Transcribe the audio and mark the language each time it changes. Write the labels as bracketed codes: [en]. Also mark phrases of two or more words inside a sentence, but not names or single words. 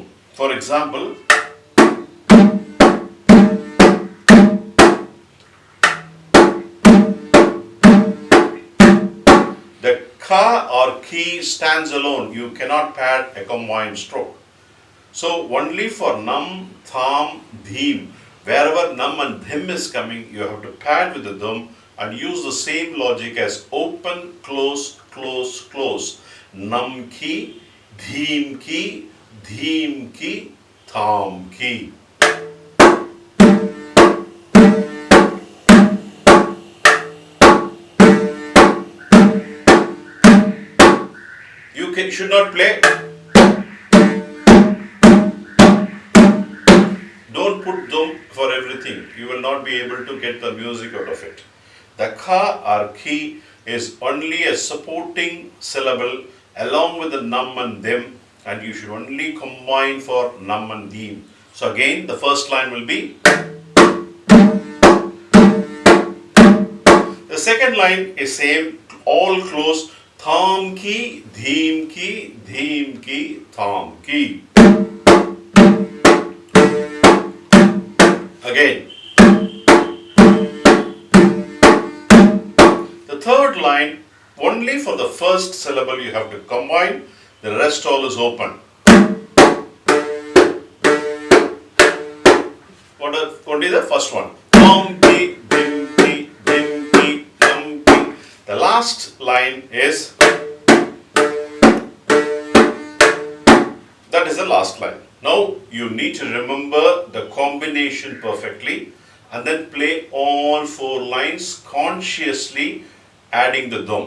[en] For example, the ka or key stands alone. You cannot pad a combined stroke. So only for nam, tham, dhim, wherever nam and dhim is coming, you have to pad with the dhum and use the same logic as open, close, close, close. Nam ki, dhim ki, dhim ki, tham ki. You should not play. Don't put dhum for everything. You will not be able to get the music out of it. The ka or ki is only a supporting syllable along with the nam and dhim, and you should only combine for nam and dhim. So again, the first line will be. The second line is same, all close. Tham ki, dhim ki, dhim ki, tham ki. Again. The third line, only for the first syllable you have to combine, the rest all is open. Only the first one. Tham ki, dhim ki, dhim ki, tham ki. The last line is, that is the last line. Now you need to remember the combination perfectly and then play all 4 lines consciously adding the dhum.